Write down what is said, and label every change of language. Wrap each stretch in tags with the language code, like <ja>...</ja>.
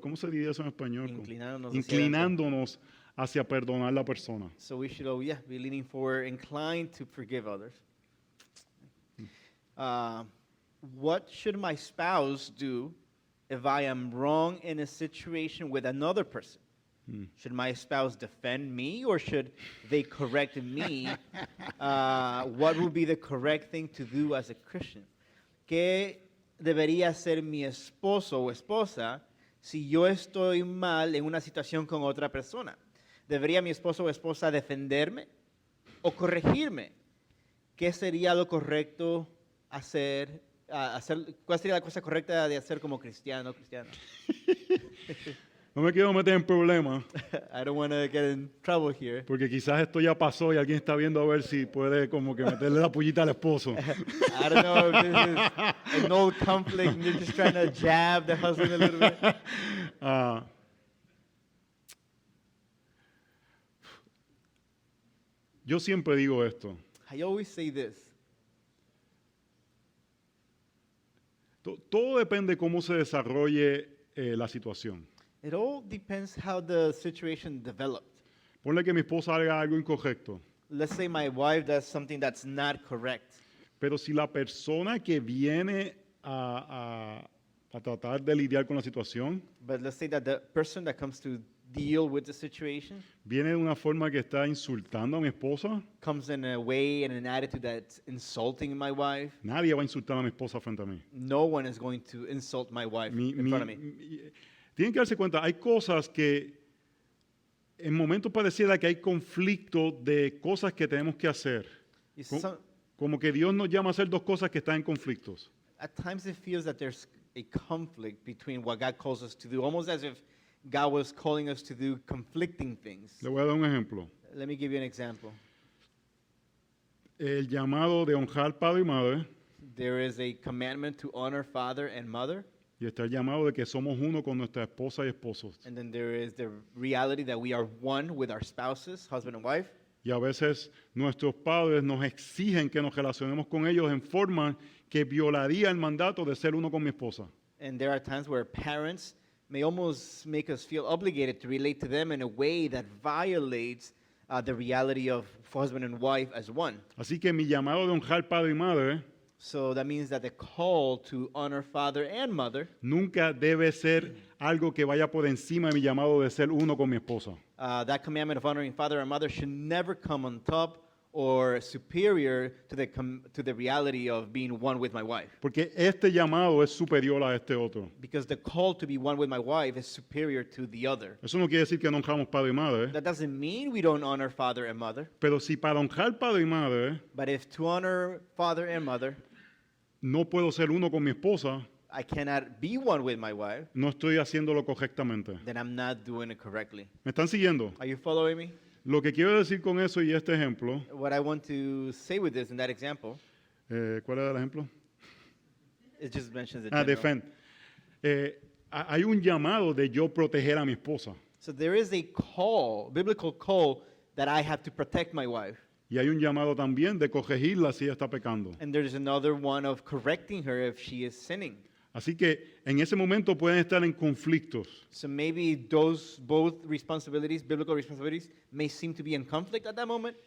<es>¿Cómo se diría eso en español? Inclinándonos hacia Inclinándonos hacia perdonar a la persona.</es> <en>So we should, be leaning forward, inclined to forgive others. What should my spouse do if I am wrong in a situation with another person? Should my spouse defend me or should they correct me? What would be the correct thing to do as a Christian?</en> <es>¿Qué debería hacer mi esposo o esposa si yo estoy mal en una situación con otra persona? ¿Debería mi esposo o esposa defenderme o corregirme? ¿Qué sería lo correcto hacer? ¿Cuál sería la cosa correcta de hacer como cristiano? No me quiero meter en problemas,</es> <en>I don't want to get in trouble here.</en> <es>porque quizás esto ya pasó y alguien está viendo a ver si puede como que meterle la pullita al esposo.</es> <en>I don't know if this is an old conflict and you're just trying to jab the husband a little bit.</en> <es>Ah, yo siempre digo esto.</es> <en>I always say this.</en> <es>Todo depende cómo se desarrolle la situación.</es> <en>It all depends how the situation developed.</en> <es>Ponle que mi esposa haga algo incorrecto.</es> <en>Let's say my wife does something that's not correct.</en> <es>Pero si la persona que viene a tratar de lidiar con la situación</es> <en>But let's say that the person that comes to deal with the situation</en> <es>viene de una forma que está insultando a mi esposa,</es> <en>comes in a way and an attitude that's insulting my wife,</en> <es>nadie va a insultar a mi esposa frente a mí.</es> <en>no one is going to insult my wife in front of me.</en> <es>Tienen que darse cuenta, hay cosas que en momentos pareciera que hay conflicto de cosas que tenemos que hacer.</es> <en>You see,</en> <es>Como que Dios nos llama a hacer dos cosas que están en conflictos.</es> <en>at times it feels that there's a conflict between what God calls us to do, almost as if God was calling us to do conflicting things.</en> <es>Le voy a dar un ejemplo.</es> <en>Let me give you an example.</en> <es>El llamado de honrar padre y madre</es> <en>There is a commandment to honor father and mother,</en> <es>y está el llamado de que somos uno con nuestra esposa y esposos.</es> <en>and then there is the reality that we are one with our spouses, husband and wife.</en> <es>Y a veces nuestros padres nos exigen que nos relacionemos con ellos en forma que violaría el mandato de ser uno con mi esposa.</es> <en>And there are times where parents may almost make us feel obligated to relate to them in a way that violates the reality of husband and wife as one.</en> <es>Así que mi llamado de honrar padre y madre</es> <en>So that means that the call to honor father and mother,</en> <es>nunca debe ser algo que vaya por encima de mi llamado de ser uno con mi esposa.</es> <en>that commandment of honoring father and mother should never come on top or superior to the reality of being one with my wife.</en> <es>Porque este llamado es superior a este otro.</es> <en>Because the call to be one with my wife is superior to the other.</en> <es>Eso no quiere decir que no honramos padre y madre,</es> <en>That doesn't mean we don't honor father and mother,</en> <es>pero si para honrar padre y madre</es> <en>but if to honor father and mother,</en> <es>no puedo ser uno con mi esposa,</es> <en>I cannot be one with my wife,</en> <es>no estoy haciéndolo correctamente.</es> <en>then I'm not doing it correctly.</en> <es>¿Me están siguiendo?</es> <en>Are you following me?</en> <es>Lo que quiero decir con eso y este ejemplo,</es> <en>What I want to say with this in that example,</en> <es>¿cuál era el ejemplo?</es> <en>it just mentions the Ah, general. defend.</en> <es>Hay un llamado de yo proteger a mi esposa</es> <en>So there is a call, biblical call, that I have to protect my wife.</en> <es>y hay un llamado también de corregirla si ella está pecando.</es> <en>And there's another one of correcting her if she is sinning.</en> <es>Así que en ese momento pueden estar en conflictos.</es> <en>So maybe those both responsibilities, biblical responsibilities, may seem to be in conflict at that moment.</en>